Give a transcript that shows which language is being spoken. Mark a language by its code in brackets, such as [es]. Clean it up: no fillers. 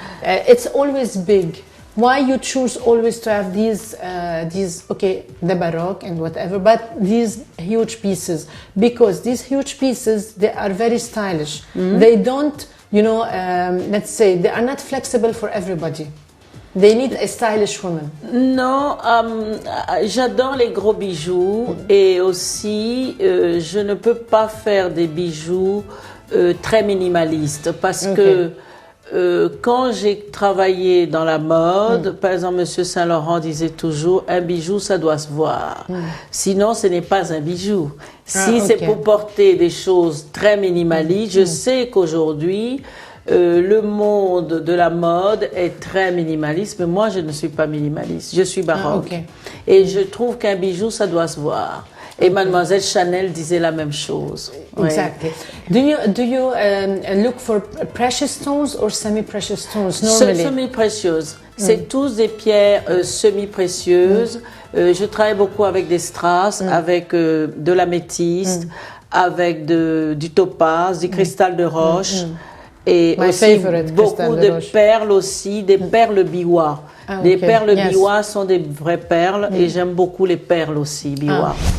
[en] It's always big. Why you choose always to have these okay, the Baroque and whatever, but these huge pieces? Because these huge pieces, they are very stylish. They don't, you know, let's say, they are not flexible for everybody. They need a stylish woman. [fr] Non, j'adore les gros bijoux et aussi je ne peux pas faire des bijoux très minimalistes parce que quand j'ai travaillé dans la mode, par exemple, Monsieur Saint-Laurent disait toujours un bijou, ça doit se voir. Sinon, ce n'est pas un bijou. Si c'est pour porter des choses très minimalistes, je sais qu'aujourd'hui, le monde de la mode est très minimaliste, mais moi, je ne suis pas minimaliste. Je suis baroque. Et je trouve qu'un bijou, ça doit se voir. Et Mademoiselle Chanel disait la même chose. [en] Exactly. Do you look for precious stones or semi-precious stones normally? [fr] Semi-précieuses. C'est tous des pierres semi-précieuses. Je travaille beaucoup avec des strass, avec de l'améthyste, avec du topaz, du cristal de roche. Et [en] My [fr] aussi [en] favorite, [fr] beaucoup de perles aussi, des perles biwa. Les perles biwa sont des vraies perles et j'aime beaucoup les perles aussi biwa.